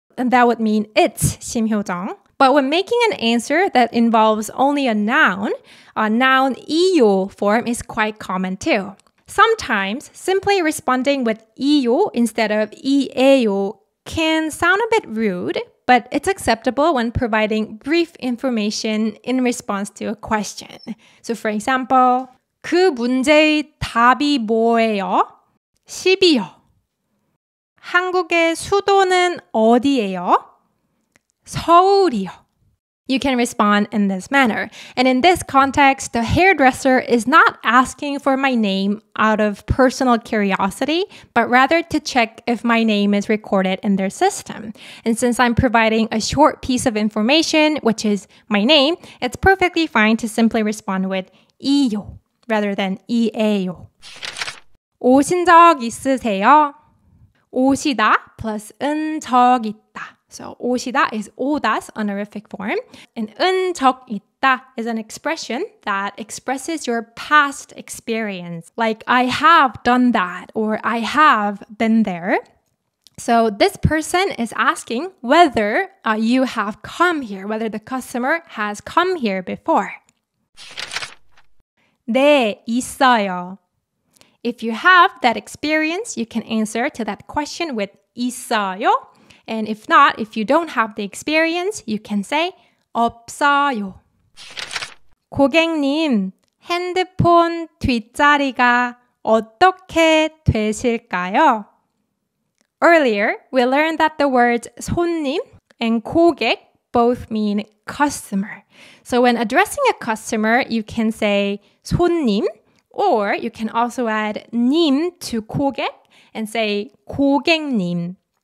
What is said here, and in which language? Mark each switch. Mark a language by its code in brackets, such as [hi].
[en] And that would mean it's 심효정. But when making an answer that involves only a noun 이요 form is quite common too. Sometimes simply responding with 이요 instead of 이에요 can sound a bit rude, but it's acceptable when providing brief information in response to a question. So for example, [ko] 그 문제의 답이 뭐예요? 10이요. 한국의 수도는 어디예요? 서울이요. [en] You can respond in this manner. And in this context, the hairdresser is not asking for my name out of personal curiosity, but rather to check if my name is recorded in their system. And since I'm providing a short piece of information, which is my name, it's perfectly fine to simply respond with 이요 rather than 이에요. [ko] 오신 적 있으세요? 오시다 plus 은 적 있다. [en] So 오시다 is 오다's honorific form. And 은 적 있다 is an expression that expresses your past experience. Like I have done that or I have been there. So this person is asking whether you have come here, whether the customer has come here before. [ko] 네, 있어요. [en] If you have that experience, you can answer to that question with 있어요. And if not, if you don't have the experience, you can say 없어요. [ko] 고객님, 핸드폰 뒷자리가 어떻게 되실까요? [en] Earlier, we learned that the words 손님 and 고객 both mean customer. So when addressing a customer, you can say 손님, or you can also add 님 to 고객 and say 고객님.